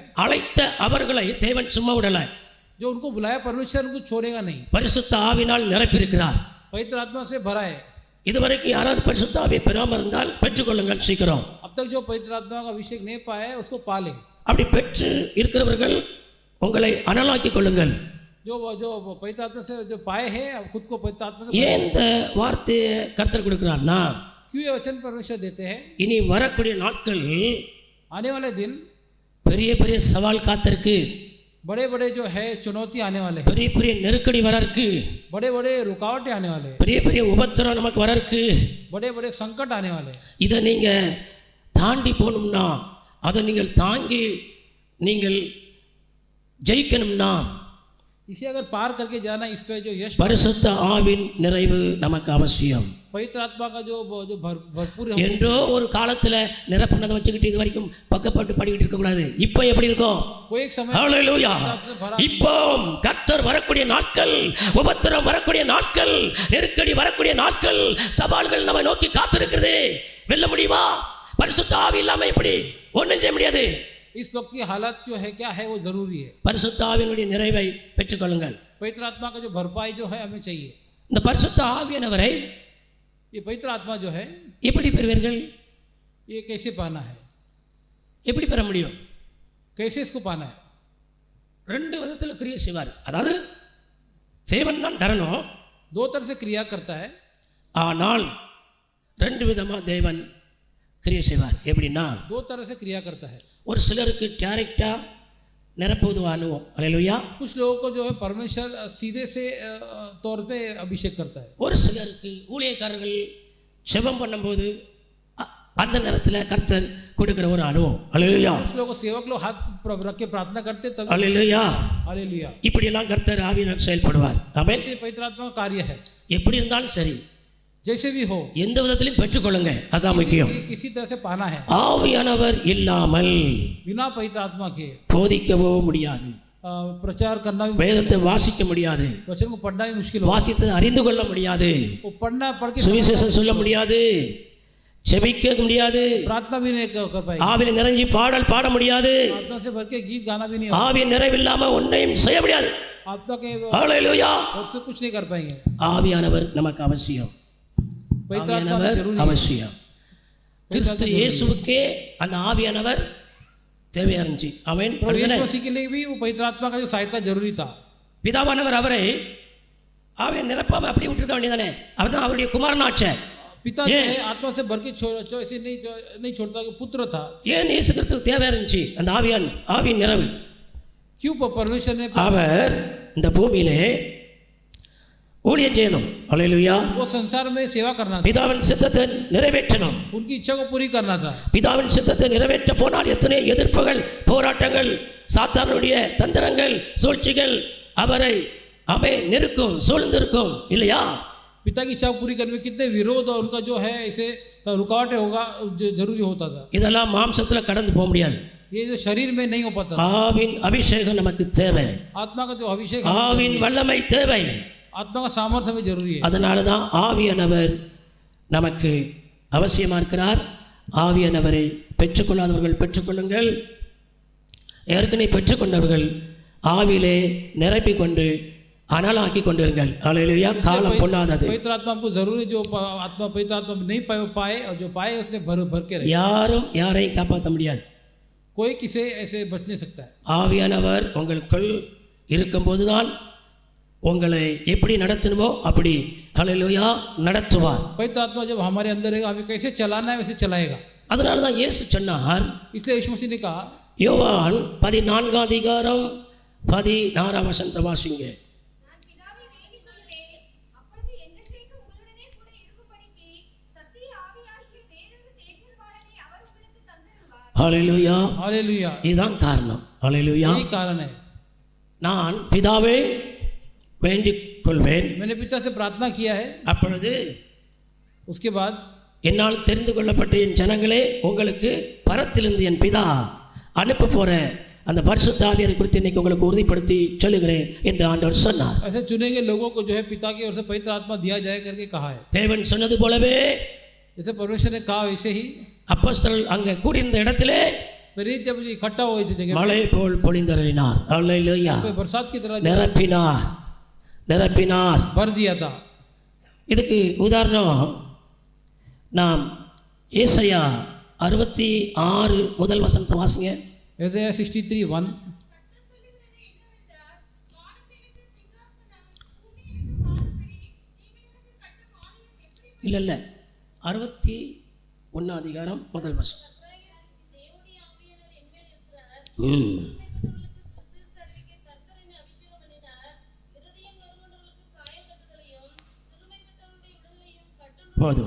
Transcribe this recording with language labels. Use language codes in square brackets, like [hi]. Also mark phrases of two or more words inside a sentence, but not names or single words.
[ta] அழைத்த அவர்களை தேவன் சும்மா விடல. [hi] जो उनको बुलाया परमेश्वर उनको छोड़ेगा नहीं. [ta] பரிசுத்த ஆவினால் நிரப்பியிருக்கிறார். [hi] पवित्र आत्मा से भरा है. [ta] இதுவரைக்கும் யாராவது பரிசுத்த ஆவியை பெறாமல் இருந்தால் பெற்றுக்கொள்ளுங்கள் சீக்கிரம். [hi] अब तक जो पवित्र आत्मा का अभिषेक नहीं पाया है उसको पा ले. [ta] அப்படி பெற்று இருக்கிறவர்கள் உங்களை அனலாக்கிக் கொள்ளுங்கள். [hi] जो पवित्र आत्मा से जो पाए हैं खुद को पवित्र आत्मा से. [ta] ஏன் இந்த வார்த்தையை கர்த்தர் கொடுக்கிறார்னா, [hi] क्यों ये वचन परमेश्वर देते हैं? [ta] இனி வரக்கூடிய நாட்கள், [hi] आने वाले दिन [ta] பெரிய பெரிய சவால் காத்திருக்கு, [hi] बड़े बड़े जो है चुनौती आने वाले हैं, [ta] பெரிய பெரிய நெருக்கடி வர இருக்கு, [hi] बड़े बड़े रुकावटें आने वाले हैं, [ta] பெரிய பெரிய உபத்திரம் நமக்கு வர இருக்கு. [hi] बड़े बड़े संकट आने वाले हैं. [ta] இதை நீங்க தாண்டி போகணும்னா, அதை நீங்கள் தாங்கி நீங்கள் ஜெயிக்கணும்னா [hi] इसे अगर पार करके जाना, इस पे जो यश, [ta] பரிசுத்த ஆவின் நிறைவு நமக்கு அவசியம். [hi] पवित्र आत्मा का जो भरपूर है, [ta] என்றோ ஒரு காலத்துல நிரப்புனதை வச்சுக்கிட்டு இது வரைக்கும் பக்கப்பட்டு படிக்கிட்டு இருக்க கூடாது. இப்போ எப்படி இருக்கும்? [hi] कोई एक समय [ta] ஹalleluya. இப்போ கர்த்தர் வரக்கூடிய நாட்கள், உபத்திரம் வரக்கூடிய நாட்கள், நெருக்கடி வரக்கூடிய நாட்கள், சவால்கள் நம்மை நோக்கி காத்திருக்கிறது. வெல்ல முடியுமா? பரிசுத்த ஆவி இல்லாம எப்படி ஒண்ணும் செய்ய முடியாது. [hi] इस वक्त की हालत जो है क्या है वो जरूरी है. [ta] பரிசுத்த ஆவியினுடைய நிறைவை பெற்றுக்கொள்ளுங்கள். [hi] पवित्र आत्मा का जो भरपाई जो है हमें चाहिए. [ta] இந்த பரிசுத்த ஆவியானவரை [hi] ये पवित्र आत्मा जो है [ta] எப்படி பெறுவீர்கள்? [hi] ये कैसे पाना है, [ta] எப்படி பெற முடியும்? [hi] कैसे इसको पाना है? [ta] ரெண்டு விதத்தில் கிரியை செய்வார். அதாவது தேவன் தான் தரணும், [hi] दो तरह से क्रिया करता है, [ta] ஆனால் ரெண்டு விதமாக தேவன் கிரியை செய்வார். எப்படின்னா, [hi] दो तरह से क्रिया करता है. [ta] ஒரு சிலருக்கு டைரெக்டாக நிரப்புவது அனுபவம். அல்லேலூயா. [hi] कुछ लोगों को जो है परमेश्वर सीधे से तौर पे अभिषेक करता है. [ta] ஒரு சிலருக்கு ஊழியக்காரர்கள் செபம் பண்ணும்போது அந்த நேரத்தில் கர்த்தர் கொடுக்கிற ஒரு அனுபவம். அல்லேலூயா. [hi] कुछ लोग सेवक लोग हाथ रख के प्रार्थना करते तब. [ta] அல்லேலூயா. [hi] हालेलुया. [ta] இப்படியெல்லாம் கர்த்தர் ஆவியினர் செயல்படுவார். ஆமென். [hi] ऐसे पवित्र आत्मा का कार्य है. [ta] எப்படி இருந்தாலும் சரி, [hi] जैसे भी हो, [ta] எந்த விதத்திலையும் பெற்றுக்கொள்ளுங்க, அதான் முக்கியம். [hi] किसी तरह से पाना है. [ta] ஆவியானவர் இல்லாமல் [hi] बिना पवित्र आत्मा के [ta] போதிக்கவோ முடியாது, [hi] प्रचार करना भी, [ta] வேதத்தை வாசிக்க முடியாது, [hi] वचन को पढ़ना भी मुश्किल हो. [ta] வாசித்து அறிந்து கொள்ள முடியாது, [hi] वो पढ़ना पढ़ के [ta] சுவிசேஷம் சொல்ல முடியாது, செபிக்க முடியாது, [hi] प्रार्थना भी नहीं कर पाएंगे. [ta] ஆவியில் நிறைஞ்சி பாடல் பாட முடியாது, [hi] आत्मा से भर के गीत गाना भी नहीं होगा. [ta] ஆவியின் நிறைவில்லாம ஒன்றையும் செய்ய முடியாது. [hi] आत्मा के [ta] ஹalleluya. [hi] और से कुछ नहीं कर पाएंगे. [ta] ஆவியானவர் நமக்கு அவசியம். [hi] पवित्र आत्मा [ta] ஆவியானவர் [hi] जरूरी है. [ta] அவசியம். கிறிஸ்து இயேசுவுக்கே அந்த ஆவியானவர் தேவையா இருந்துச்சு. ஆமென். [hi] प्रभु यीशु मसीह के लिए भी वो पवित्र आत्मा का जो सहायता जरूरी था. [ta] பிதாவானவர் அவரை ஆவியை நிரப்பாம அப்படியே விட்டுருக்க வேண்டியதானே. அவர் தான் அவருடைய குமாரனாச்சார். [hi] पिता जो है आत्मा से भर के ऐसे नहीं छोड़ता, पुत्र था. [ta] ஏன் இயேசு கிறிஸ்துவுக்கு தேவையா இருந்துச்சு அந்த ஆவியின் நிறைவு? [hi] क्यों परमेश्वर ने, [ta] அவர் இந்த பூமியிலே ஊழியம் செய்யணும். அல்லேலூயா. [hi] वो संसार में सेवा करना था, [ta] பிதாவின் சித்தத்தை நிறைவேற்றணும். [hi] उनकी इच्छा को पूरी करना था. [ta] பிதாவின் சித்தத்தை நிறைவேற்ற போனால் எத்தனை எதிர்ப்புகள், போராட்டங்கள், சாத்தானுடைய தந்திரங்கள், சூழ்ச்சிகள் அவரை நெருக்கும், சூழ்ந்திருக்கும் இல்லையா? [hi] पिता की इच्छा पूरी करने में कितने विरोध और उनका जो है ऐसे रुकावट होगा जरूरी होता था. [ta] இதெல்லாம் மாம்சத்தில் கடந்து போக முடியாது. [hi] ये जो शरीर में नहीं हो पाता. [ta] ஆவின் அபிஷேகம் நமக்கு தேவை. [hi] आत्मा का जो अभिषेक, [ta] ஆவின் வல்லமை தேவை. [hi] आत्मा का सामर्थ्य हमें जरूरी है. [ta] அதனால தான் ஆவியானவர் நமக்கு அவசியமாக இருக்கிறார். ஆவியானவரை பெற்றுக்கொள்ளாதவர்கள் பெற்றுக்கொள்ளுங்கள். ஏற்கனவே பெற்றுக்கொண்டவர்கள் ஆவியிலே நிரப்பிக் கொண்டு அனலாக்கி கொண்டிருங்கள். அல்லேலூயா. காலம் பொல்லாதது. [hi] पवित्र आत्मा को जरूरी, जो आत्मा पवित्र आत्मा नहीं पाए और जो पाए उसने भर के रहे. [ta] யாரும் யாரையும் காப்பாற்ற முடியாது. [hi] कोई किसे ऐसे बच नहीं सकता है. [ta] ஆவியானவர் உங்களுக்குள் இருக்கும்போது தான் உங்களை எப்படி நடத்தணுமோ அப்படி அல்லேலூயா நடத்துவார். [hi] पवित्र आत्मा जब हमारे अंदर रहेगा, हमें कैसे चलाना है वैसे चलाएगा. [ta] அதனால தான் இயேசு சொன்னார், [hi] इसलिए यीशु मसीह ने कहा, [ta] யோவான் 14:16 வாசிங்க. ஹalleluya. [hi] हालेलुया. [ta] இதுதான் காரணம். ஹalleluya. [hi] यही कारण है. [ta] நான் பிதாவே வேண்டிக் கொள்வேன், [hi] मैंने पिता से प्रार्थना किया है. [ta] அப்பொழுது [hi] उसके बाद [ta] என்னால் தெரிந்து கொள்ளப்பட்ட என் ஜனங்களே, உங்களுக்கு பரத்திலிருந்து என் பிதா அனுப்ப போற அந்த பரிசுத்த ஆவியாரை குறித்து இன்னைக்கு உங்களுக்கு உறுதிப்படுத்தி சொல்லுகிறேன் என்று ஆண்டவர் சொன்னார். [hi] ऐसे चुने गए लोगों को जो है पिता की ओर से पवित्र आत्मा दिया जाए करके कहा है. [ta] தேவன் சொன்னது போலவே [hi] जैसे परमेश्वर ने कहा वैसे ही [ta] அப்போஸ்தலர்கள் அங்கே கூடியிருந்த இடத்திலே [hi] प्रेरित जब इकट्ठा हुए थे जगह [ta] மழை போல் பொழிந்தருளினார். அல்லேலூயா. [hi] पे बरसात की तरह [ta] நிரப்பினார். [hi] भर दिया था. [ta] இதுக்கு உதாரணம் நாம் ஏசாயா 66 வாசிங்க. Isaiah 63:1. இல்லை 61 போதும்.